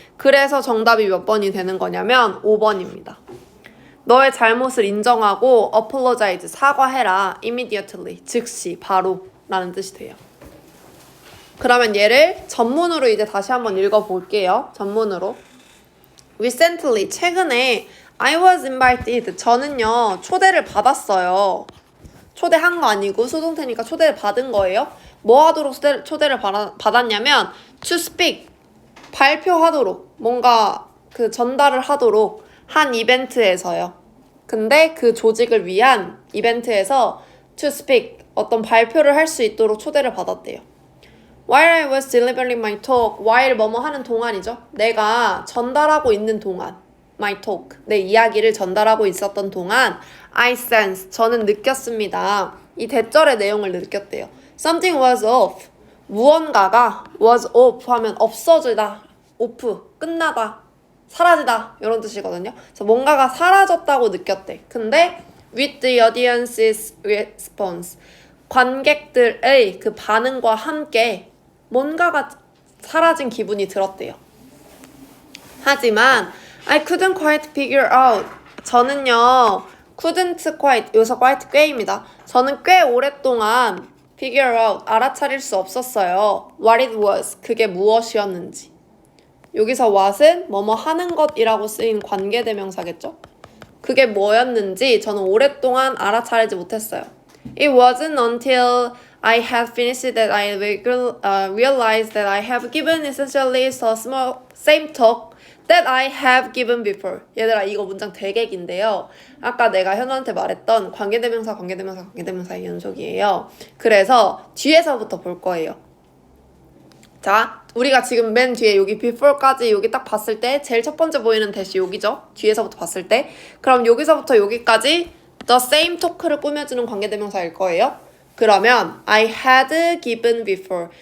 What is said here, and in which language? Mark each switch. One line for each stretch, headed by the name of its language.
Korean: 그래서 정답이 몇 번이 되는 거냐면 5번입니다. 너의 잘못을 인정하고 apologize, 사과해라. immediately, 즉시, 바로 라는 뜻이 돼요. 그러면 얘를 전문으로 이제 다시 한번 읽어볼게요. 전문으로.
English: Recently, 최근에 I was invited.
Korean: 저는요, 초대를 받았어요. 초대한 거 아니고 수동태니까 초대를 받은 거예요. 뭐 하도록 초대를 받았냐면 to speak, 발표하도록, 뭔가 그 전달을 하도록 한 이벤트에서요. 근데 그 조직을 위한 이벤트에서 to speak, 어떤 발표를 할 수 있도록 초대를 받았대요.
English: While I was delivering my talk, while 뭐뭐 하는 동안이죠.
Korean: 내가 전달하고 있는 동안, my talk, 내 이야기를 전달하고 있었던 동안 I sensed, 저는 느꼈습니다. 이 대절의 내용을 느꼈대요. Something was off, 무언가가 was off 하면 없어지다, off, 끝나다, 사라지다 이런 뜻이거든요. 그래서 뭔가가 사라졌다고 느꼈대. 근데 with the audience's response, 관객들의 그 반응과 함께 뭔가가 사라진 기분이 들었대요.
English: 하지만 I couldn't quite figure out, 저는요 couldn't quite, 여기서 quite 꽤입니다.
Korean: 저는 꽤 오랫동안 figure out, 알아차릴 수 없었어요. What it was, 그게 무엇이었는지. 여기서 what은 뭐뭐 하는 것이라고 쓰인 관계대명사겠죠? 그게 뭐였는지 저는 오랫동안 알아차리지 못했어요.
English: It wasn't until I had finished that I realized that I have given essentially the same talk that I have given before.
Korean: 얘들아, 이거 문장 되게 긴데요. 아까 내가 현우한테 말했던 관계대명사의 연속이에요. 그래서 뒤에서부터 볼 거예요. 자, 우리가 지금 맨 뒤에 여기 before까지 여기 딱 봤을 때 제일 첫 번째 보이는 대시 여기죠? 뒤에서부터 봤을 때. 그럼 여기서부터 여기까지 the same talk 를 꾸며주는 관계대명사일 거예요.
English: 그러면 I had given before.